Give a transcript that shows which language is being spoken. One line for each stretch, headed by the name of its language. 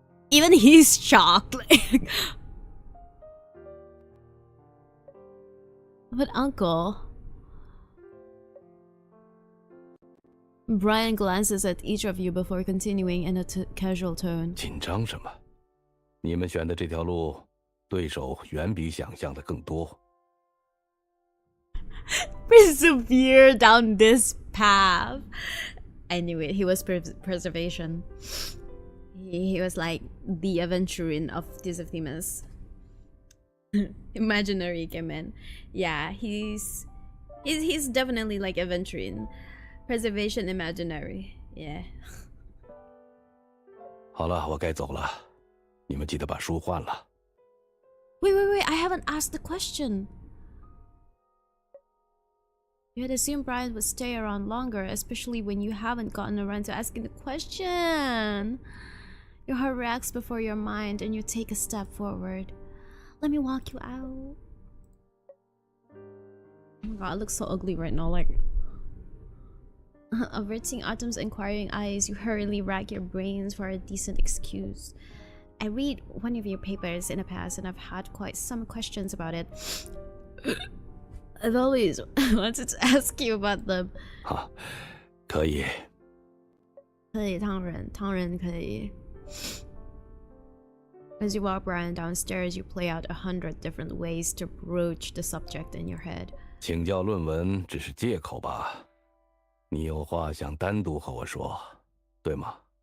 English: Even he's shocked. But uncle... Brian glances at each of you before continuing in a casual tone.
Chinese: 紧张什么？你们选的这条路，对手远比想象的更多。
English: Persevere down this path. I knew it. He was preservation. He was like the aventurine of Tears of Themis. Imaginary Ikemen. Yeah, he's definitely like aventurine. Preservation imaginary. Yeah.
Chinese: 好了，我该走了，你们记得把书换了。
English: Wait, I haven't asked the question. You had assumed Brian would stay around longer, especially when you haven't gotten around to asking the question. Your heart reacts before your mind and you take a step forward. Let me walk you out. Oh my god, it looks so ugly right now, like... Averting Autumn's inquiring eyes, you hurriedly rack your brains for a decent excuse. I read one of your papers in the past and I've had quite some questions about it. I've always wanted to ask you about them.
Chinese: 好，可以。可以，唐人可以。
English: As you walk Brian downstairs, you play out 100 different ways to broach the subject in your head.
Chinese: 请教论文只是借口吧？你有话想单独和我说，对吗？